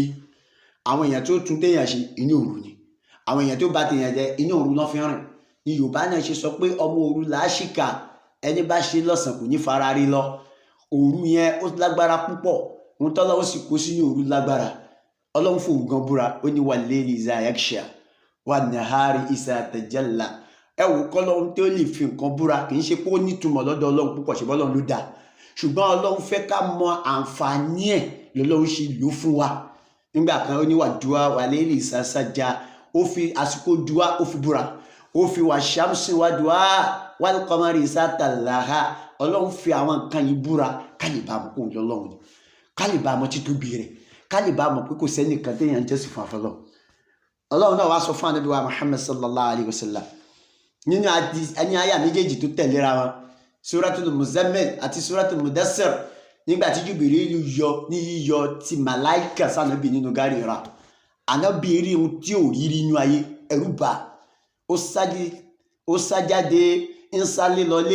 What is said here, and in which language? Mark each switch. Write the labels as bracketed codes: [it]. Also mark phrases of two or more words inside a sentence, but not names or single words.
[yo] Àwọn èèyàn tó tún téèyàn ṣe inú òru ni, àwọn èèyàn tó bá téèyàn jẹ inú òru náà fi rìn. Ní Yorùbá náà ṣe sọ pé ọmọ òru làásìkà, ẹni bá ṣe lọ́sàn kò ní fara rí lọ. Òru yẹn ó lágbára púpọ̀, ohun tọ́lọ́run sì kó sínú òru lágbára. Ọlọ́run fòun gan búra ó ní [ar] والليل إذا يغشى والنهار إذا تجلى. [yo] Ẹ wò kọ́lọ́run tó lè fi nǹkan búra kì í ṣe pé ó nítumọ̀ lọ́dọ̀ Ọlọ́run púpọ̀ ṣe bọ́lọ́run ló dá. Ṣùgbọ́n Ọlọ́run fẹ́ ká mọ àǹfààní ẹ̀ lọ́lọ́run ṣe lò fún wa. Nígbà kan ó ní [ar] والضحى والليل إذا سجى, [yo] ó fi àsìkò dùá ó fi búra. Ó fi [ar] والشمس والضحى والقمر إذا تلاها. [yo] Ọlọ́run fi àwọn nǹkan yìí búra ká lè bá mọ̀ kó lọ́lọ́run ni, ká lè bá mọ̀ títóbi rẹ̀, ká lè bá mọ̀ pé kò sẹ́nìkan téèyàn jẹ́sìn fún àfọlọ́. Ọlọ́run náà wá sọ fún ànábì wa Muhammad [ar] صلى الله عليه وسلم [yo] nínú ẹni àyà méjèèjì tó tẹ̀léra wọn, Suratul Muzammil àti Suratul Mudassir, nígbà tí Jibrilu yọ ní yíyọ ti màláìkà sànábì nínú gàrí Hira. Ànábì rí ohun tí ò rí inú ayé, ẹ̀rù bà. Ó sájáde ń sálé lọlé.